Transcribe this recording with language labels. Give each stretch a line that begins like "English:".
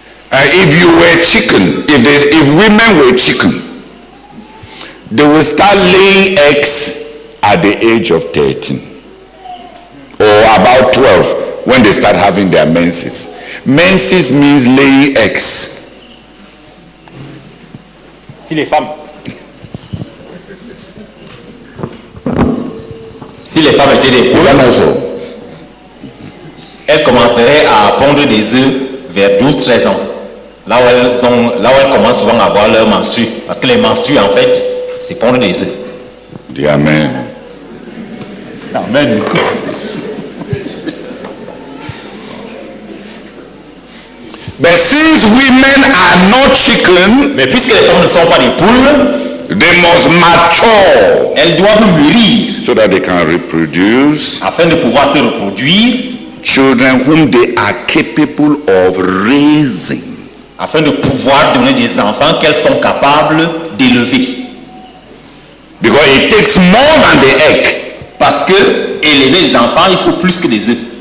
English: If you were chicken, if women were chicken, they will start laying eggs at the age of 13 or about 12 when they start having their menses. Menses means laying eggs.
French: Si les femmes étaient des poules, elles commenceraient à pondre des œufs vers 12-13 ans. Là où elles commencent souvent à avoir leur menstru. Parce que les menstrues, en fait, c'est pondre des œufs. Dis Amen. Amen.
English: But since women are not chicken,
French: mais puisque les femmes ne sont pas des poules,
English: they must mature.
French: Elles doivent mûrir.
English: So that they can reproduce.
French: Afin de pouvoir se reproduire.
English: Children whom they are capable of raising.
French: Afin de pouvoir donner des enfants qu'elles sont capables d'élever.
English: Because it takes more than the egg.
French: Parce que élever les enfants, il faut plus que des œufs.